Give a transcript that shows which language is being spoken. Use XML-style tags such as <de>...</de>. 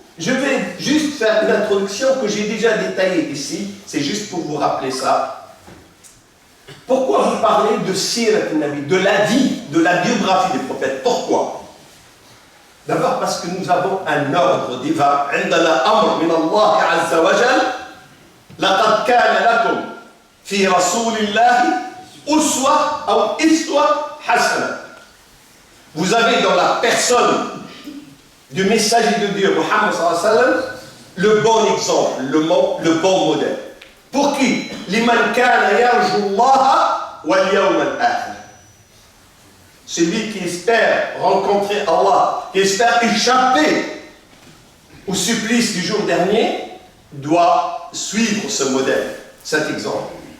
<fr>Je vais juste faire une introduction que j'ai déjà détaillée ici. C'est juste pour vous rappeler ça. Pourquoi vous parlez de Sirat al-Nabi, de la vie, de la biographie du prophète? Pourquoi? D'abord parce que nous avons un ordre divin.</fr> <ar>عندنا أمر من الله عز وجل. لقد كان لكم في رسول الله أسوة أو أسوة حسنة.</ar> <fr>Vous avez dans la personne du messager de Dieu, Mohammed</fr> <ar>sallallahu alayhi wa sallam,</ar> <fr>le bon exemple, le bon modèle. Pour qui?</fr> <ar>Liman kana yarju Allah wal yawm al-akhir.</ar> <fr>Celui qui espère rencontrer Allah, qui espère échapper au supplice du jour dernier, doit suivre ce modèle, cet exemple.</fr>